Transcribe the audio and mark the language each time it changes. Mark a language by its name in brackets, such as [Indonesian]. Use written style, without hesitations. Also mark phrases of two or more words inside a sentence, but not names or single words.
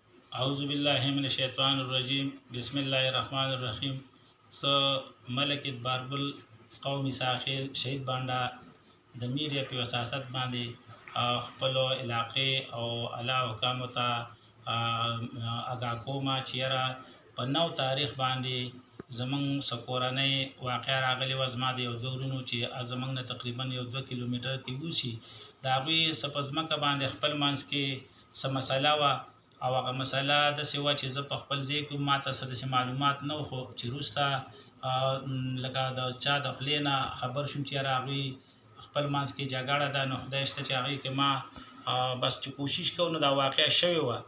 [Arabic] اعوذ باللہ من الشیطان الرجیم بسم اللہ الرحمن الرحیم [Pashto] ملک اعتبار قومی ساخیل شہید بانڈہ د میډیا په وساست باندې خپلو علاقې او اعلی حکامو ته اګاه کومه چې یاره په 9 تاریخ باندې زمونږ څه کورنۍ واقعه راغلې وه. زما د یو دوه ورونو چې زمونږ نه تقریبا یو 2 کیلومیټر کې اوسي، د هغوی څه په ځمکه باندې خپل منځ کې څه مسله وه او هغه مسله داسې وه چې زه په خپل ځای کې ماته څه داسې معلومات نه وو، خو چې وروسته لکه د چا د خولې نه خبر شوم چې یاره هغوی خپل منځ کې جګړه ده، نو خدای شته چې هغې کې ما بس چې کوشش کوو نو دا واقعه شوې وه.